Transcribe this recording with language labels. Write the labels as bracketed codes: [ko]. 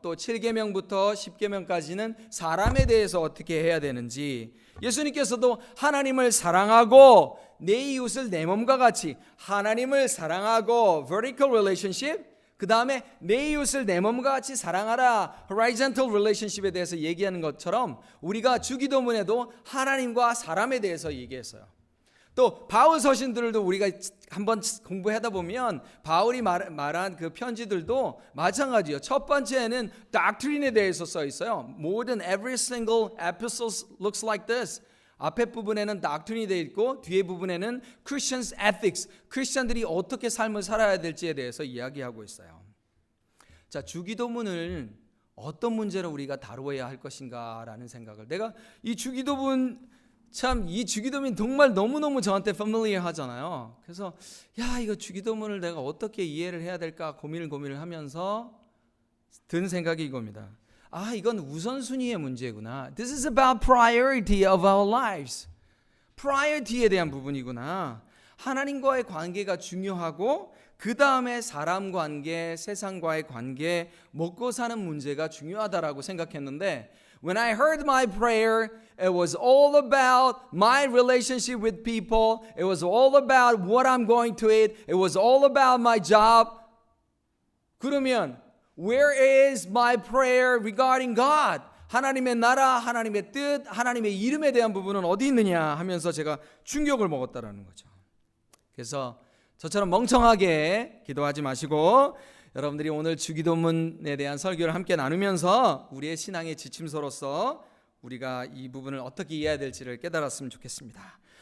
[ko] 또 7계명부터 10계명까지는 사람에 대해서 어떻게 해야 되는지, 예수님께서도 하나님을 사랑하고 내 이웃을 내 몸과 같이, 하나님을 사랑하고 vertical relationship, 그 다음에 내 이웃을 내 몸과 같이 사랑하라, horizontal relationship에 대해서 얘기하는 것처럼 우리가 주기도문에도 하나님과 사람에 대해서 얘기했어요. 또 바울 서신들도 우리가 한번 공부하다 보면 바울이 말한 그 편지들도 마찬가지예요. 첫 번째는 doctrine에 대해서 써 있어요. [en] More than every single epistle looks like this. [ko] 앞에 부분에는 doctrine이 되어 있고 뒤에 부분에는 Christians ethics, 크리스천들이 어떻게 삶을 살아야 될지에 대해서 이야기하고 있어요. 자, 주기도문을 어떤 문제를 우리가 다루어야 할 것인가라는 생각을, 내가 이 주기도문 이 주기도문이 정말 너무너무 저한테 familiar 하잖아요. 그래서 이거 주기도문을 내가 어떻게 이해를 해야 될까 고민을 하면서 든 생각이 이겁니다. 이건 우선순위의 문제구나. [en] This is about priority of our lives. [ko] priority에 대한 부분이구나. 하나님과의 관계가 중요하고 그 다음에 사람 관계, 세상과의 관계, 먹고 사는 문제가 중요하다라고 생각했는데 [en] When I heard my prayer, it was all about my relationship with people. It was all about what I'm going to eat. It was all about my job. [ko] 그러면 [en] where is my prayer regarding God? [ko] 하나님의 나라, 하나님의 뜻, 하나님의 이름에 대한 부분은 어디 있느냐 하면서 제가 충격을 먹었다라는 거죠. 그래서 저처럼 멍청하게 기도하지 마시고 여러분들이 오늘 주기도문에 대한 설교를 함께 나누면서 우리의 신앙의 지침서로서 우리가 이 부분을 어떻게 이해해야 될지를 깨달았으면 좋겠습니다.